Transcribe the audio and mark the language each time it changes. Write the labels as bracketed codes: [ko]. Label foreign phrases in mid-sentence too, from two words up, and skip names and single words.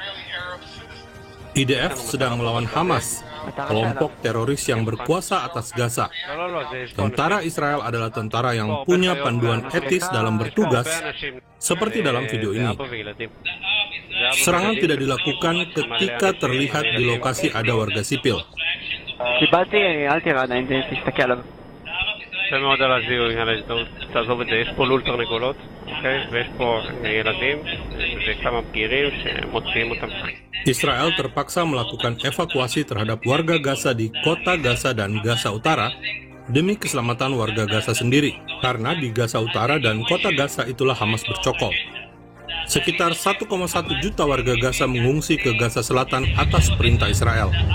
[id] IDF sedang melawan Hamas, kelompok teroris yang berkuasa atas Gaza. Tentara Israel adalah tentara yang punya panduan etis dalam bertugas, seperti dalam video ini. Serangan tidak dilakukan ketika terlihat di lokasi ada warga sipil. [he] יפה מאוד על הזיהוי, תעזוב את זה, יש פה לול תרנגולות, אוקיי? ויש פה ילדים וכמה בגירים שמוציאים אותם. [id] Israel terpaksa melakukan evakuasi terhadap warga Gaza di kota Gaza dan Gaza Utara demi keselamatan warga Gaza sendiri, karena di Gaza Utara dan kota Gaza itulah Hamas bercokol. Sekitar 1,1 juta warga Gaza mengungsi ke Gaza Selatan atas perintah Israel.